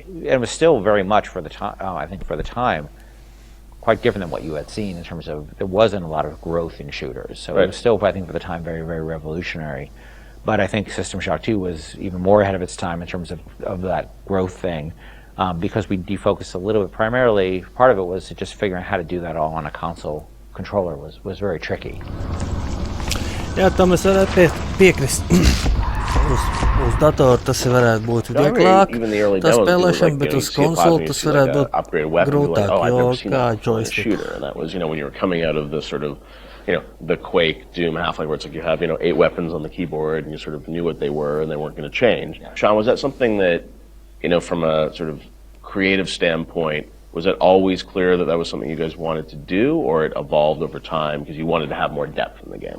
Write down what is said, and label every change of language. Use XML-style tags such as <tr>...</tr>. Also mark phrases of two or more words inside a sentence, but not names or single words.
<en>And it was still very much, for the time, I think for the time, quite different than what you had seen in terms of there wasn't a lot of growth in shooters. So it was still, I think, for the time, very, very revolutionary. But I think System Shock 2 was even more ahead of its time in terms of that growth thing, because we defocused a little bit. Primarily, part of it was just figuring out how to do that all on a console controller was very tricky.</en> <lv>Jā, tam es varētu piekrist. Uz datoru tas varētu būt vieglāk, tas spēlēšana, bet uz konsoli tas varētu būt grūtāk, jo kā joystick.</lv> <en>And that was, when you were coming out of the sort of, the Quake, Doom, Half-Life, where it's like you have, 8 weapons on the keyboard and you sort of knew what they were and they weren't going to change. Sean, was that something that, from a sort of creative standpoint, was it always clear that that was something you guys wanted to do, or it evolved over time because you wanted to have more depth in the game?</en>